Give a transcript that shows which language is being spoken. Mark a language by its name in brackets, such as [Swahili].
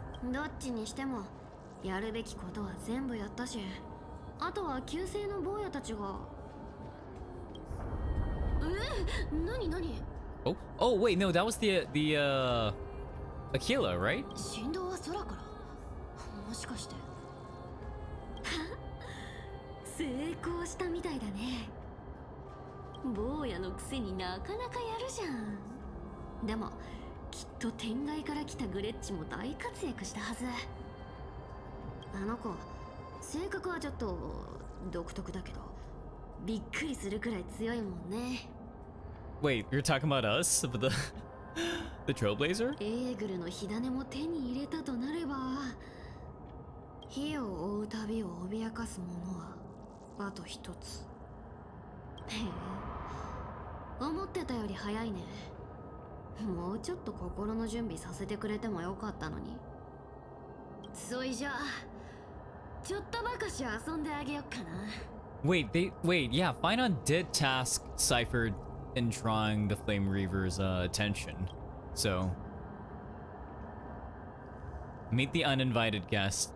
[Japanese] どっちにしてもやるべきことは全部やったし、あとは旧姓の坊やたちが。何何？ [English] Oh wait, no, that was the Aquila, right? [Japanese] 振動は空から。もしかして成功したみたいだね。坊やのくせになかなかやるじゃん。でもきっと天外から来たグレッチも大活躍したはず。あの子性格はちょっと独特だけどびっくりするくらい強いもんね。 [English] Wait, you're talking about us? About the Trailblazer? [Japanese] エーグルの火種も手に入れたとなれば、火を追う旅を脅かすものはあと一つ。へえ、思ってたより早いね。もうちょっと心の準備させてくれてもよかったのに。そいじゃちょっとばかし遊んであげよっかな。 [English] Wait, yeah, Finon did task Cypher in drawing the Flame Reaver's attention. So, meet the uninvited guest.